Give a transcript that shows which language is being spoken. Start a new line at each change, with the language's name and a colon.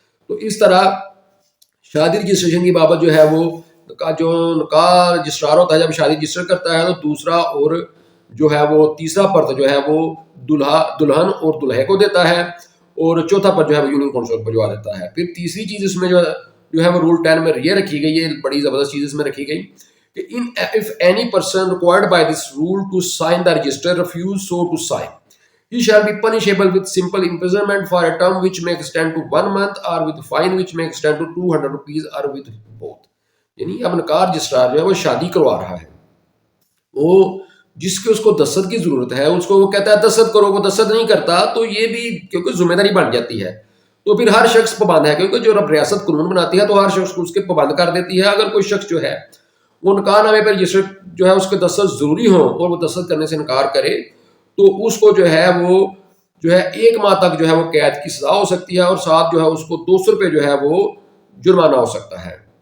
Urdu: تو اس طرح شادی رجسٹریشن کی بابت جو ہے وہ جو نکاح رجسٹرار ہوتا ہے جب شادی رجسٹر کرتا ہے تو دوسرا اور جو ہے وہ تیسرا پرت جو ہے وہ دلہن اور دلہے کو دیتا ہے، اور چوتھا پرت جو ہے وہ یونین کونسل کو بھجوا دیتا ہے. پھر تیسری چیز اس میں جو ہے وہ رول 10 میں یہ رکھی گئی ہے، بڑی زبردست چیز اس میں رکھی گئی کہ
English: if any person required by this rule to sign the register refuse so to sign, he shall be punishable with simple imprisonment for a term which may extend to 1 month or with fine which may extend to 200 rupees or with both.
Urdu: یعنی اب نکاح registrar جو ہے وہ شادی کروا رہا ہے، وہ جس کی اس کو دستخط کی ضرورت ہے اس کو وہ کہتا ہے دستخط کرو، وہ دستخط نہیں کرتا تو یہ بھی کیونکہ ذمہ داری بن جاتی ہے. تو پھر ہر شخص پابند ہے، کیونکہ جو رب ریاست قانون بناتی ہے تو ہر شخص کو اس کے پابند کر دیتی ہے. اگر کوئی شخص جو ہے وہ نکاح نامے پر رجسٹر جو ہے اس کے دستخط ضروری ہوں اور وہ دستخط کرنے سے انکار کرے تو اس کو جو ہے وہ جو ہے 1 ماہ تک جو ہے وہ قید کی سزا ہو سکتی ہے، اور ساتھ جو ہے اس کو 200 روپے جو ہے وہ جرمانہ ہو سکتا ہے.